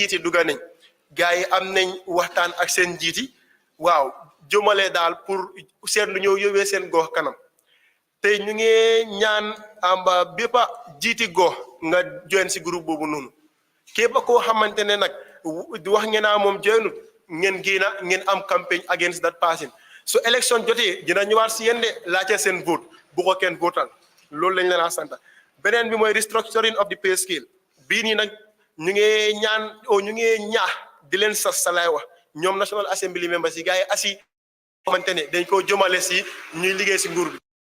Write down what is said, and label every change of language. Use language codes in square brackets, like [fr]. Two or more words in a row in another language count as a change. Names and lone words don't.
[wo] njiiti dugga nañ gars yi am nañ waxtaan ak seen njiiti waaw jëmale daal pour seet lu ñëw yóbbee seen gox kanam te ñu ngi ñaan amba bépp jiiti gox nga join si groupe boobu noonu képp koo xamante ne nag wax ngeen naa moom joinut ngeen génna ngeen am campagne [en] against that person [wo] su élection jotee dina ñëwaat si yéen de laajte seen vote bu ko kenn votal loolu lañ leen a sant beneen bi mooy [en] restructuring of the pay scale [wo] bii nii nag ñu ngi ñaan ñu ngi ñaax di leen sas sa lay wax ñoom [en] National Assembly members [wo] yi gars yi asi xamante ne dañ koo jëmale si ñuy liggéey si nguur bi